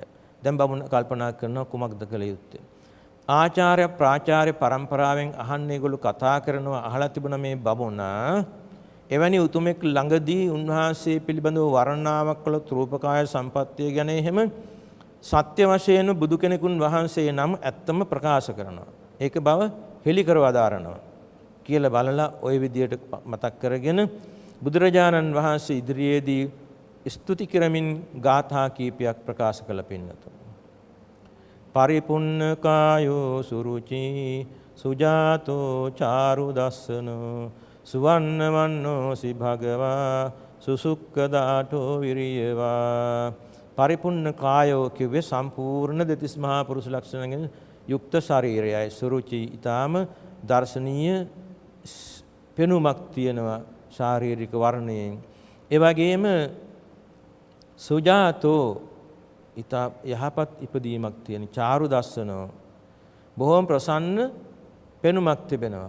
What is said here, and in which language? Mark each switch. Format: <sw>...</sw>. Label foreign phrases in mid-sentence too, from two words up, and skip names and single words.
<si>දැන් බමුණ කල්පනා කරනවා කුමක්ද කළ යුත්තේ? ආචාර්ය ප්‍රාචාර්ය පරම්පරාවෙන් අහන්නේ ඒගොල්ලෝ කතා කරනවා අහලා තිබුණා මේ බමුණා එවැනි උතුමෙක් ළඟදී උන්වහන්සේ පිළිබඳව වර්ණනාවක් කළ රූපකාය සම්පත්තිය ගැන එහෙම සත්‍ය වශයෙන් බුදු කෙනෙකුන් වහන්සේ නම් ඇත්තම ප්‍රකාශ කරනවා. ඒක බව හෙළි කරව දාරනවා කියලා බලලා ওই විදියට මතක් කරගෙන බුදුරජාණන් වහන්සේ ඉදිරියේදී ස්තුති කරමින් ගාථා කීපයක් ප්‍රකාශ කළ පින්නතුන්.</si> <pi>පරිපුන්න කායෝ සුරුචි සුජාතෝ චාරු දස්සනෝ සුවන්න වන්නෝසි භගවා සුසුක්කදාඨෝ විරියවා. පරිපුන්න කායෝ</pi> <si>කිව්වේ සම්පූර්ණ දෙතිස් මහා පුරුෂ ලක්ෂණයෙන් යුක්ත ශරීරයයි. සුරුචි ඊටාම දර්ශනීය පෙනුමක් තියෙනවා ශාරීරික වර්ණයෙන්. ඒ වගේම සුජාතෝ ඊතා යහපත් ඉපදීමක් තියෙන</si> <pi>චාරු දස්සනෝ</pi> <si>බොහොම ප්‍රසන්න පෙනුමක් තිබෙනවා.</si>